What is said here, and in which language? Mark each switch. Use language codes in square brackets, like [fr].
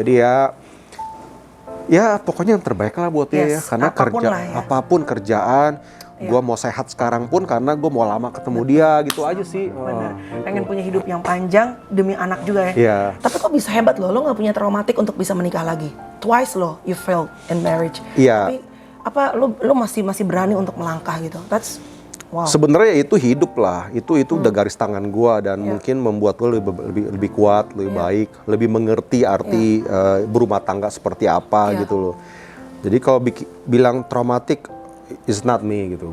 [id] Jadi ya pokoknya yang terbaik lah buat dia ya, karena apapun kerjaan, gue mau sehat sekarang pun karena gue mau lama ketemu dia gitu aja sih. Pengen punya hidup yang panjang demi anak juga ya. Tapi kok bisa hebat lo nggak punya traumatik untuk bisa menikah lagi. [en] Twice lo you failed in marriage. [id] Tapi apa lo masih berani untuk melangkah gitu. [en] That's wow. [id] Sebenarnya itu hidup lah, itu udah garis tangan gua dan mungkin membuat gua lebih kuat, lebih baik, lebih mengerti arti berumah tangga seperti apa gitu loh. Jadi kalau bilang traumatik, [en] it's not me [id] gitu.